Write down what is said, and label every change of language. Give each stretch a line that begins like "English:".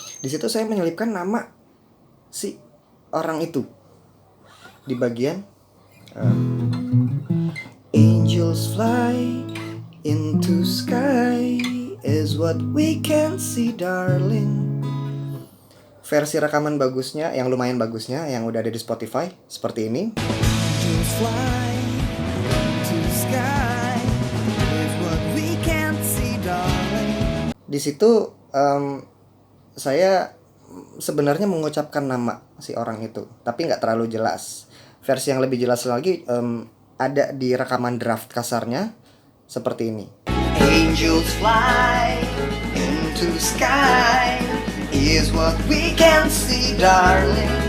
Indonesian: Di situ saya menyelipkan nama si orang itu di bagian
English: angels fly into sky is what we can see darling.
Indonesian: Versi rekaman bagusnya, yang lumayan bagusnya, yang udah ada di Spotify seperti ini.
English: Angels fly into sky is what we can see darling.
Indonesian: Di situ saya sebenarnya mengucapkan nama si orang itu, tapi nggak terlalu jelas. Versi yang lebih jelas lagi ada di rekaman draft kasarnya seperti ini.
English: Angels fly into sky is what we can see darling.